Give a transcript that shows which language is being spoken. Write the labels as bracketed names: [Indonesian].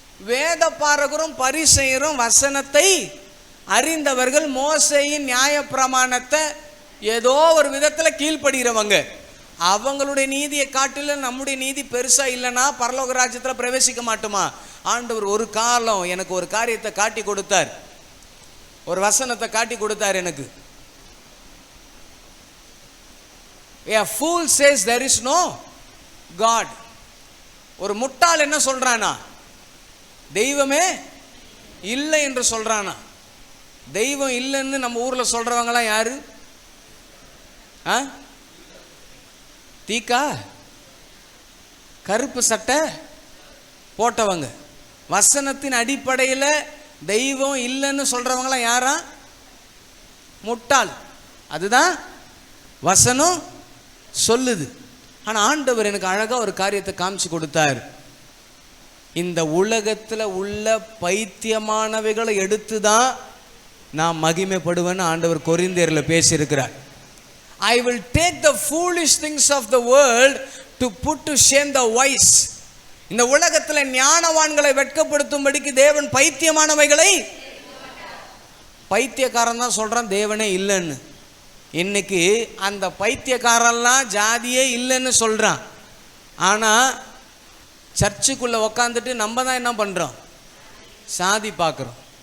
[Tamil] வேத பாரகரும் பரிசேயரும் வசனத்தை அறிந்தவர்கள், மோசேயின் நியாய பிரமாணத்தை ஏதோ ஒரு விதத்தில் கீழ்ப்படுகிறவங்க. அவங்களுடைய நீதியை காட்டிலும் நம்முடைய நீதி பெருசா இல்லைன்னா பரலோக ராஜ்யத்தில் பிரவேசிக்க மாட்டோமா? ஆண்டவர் ஒரு காலம் எனக்கு ஒரு காரியத்தை காட்டி கொடுத்தார், ஒரு வசனத்தை காட்டி கொடுத்தார் எனக்கு. [English] A fool says there is no God. [Tamil] ஒரு முட்டாள் என்ன சொல்றானா? தெய்வமே இல்லை என்று சொல்றானா. தெய்வம் இல்லைன்னு நம்ம ஊர்ல சொல்றவங்களாம் யாரு? தீக்கா கருப்பு சட்டை போட்டவங்க. வசனத்தின் அடிப்படையில் தெய்வம் இல்லைன்னு சொல்றவங்களாம் யாரா? முட்டாள். அதுதான் வசனம் சொல்லுது. ஆனா ஆண்டவர் எனக்கு அழகா ஒரு காரியத்தை காமிச்சு கொடுத்தார். இந்த உலகத்தில் உள்ள பைத்தியமானவைகளை எடுத்து தான் நான் மகிமைப்படுவேன்னு ஆண்டவர் கொரிந்தியரில் பேசியிருக்கிறார். [English] I will take the foolish things of the world to put to shame the wise. [Tamil] இந்த உலகத்தில் ஞானவான்களை வெட்கப்படுத்தும்படிக்கு தேவன் பைத்தியமானவைகளை, பைத்தியக்காரன் தான் சொல்றான் தேவனே இல்லைன்னு. இன்னைக்கு அந்த பைத்தியக்காரெல்லாம் ஜாதியே இல்லைன்னு சொல்றான். ஆனா சர்ச்சுக்குள்ள உக்காந்துட்டு நம்ம தான் என்ன பண்றோம்? சாதி பார்க்குறோம்.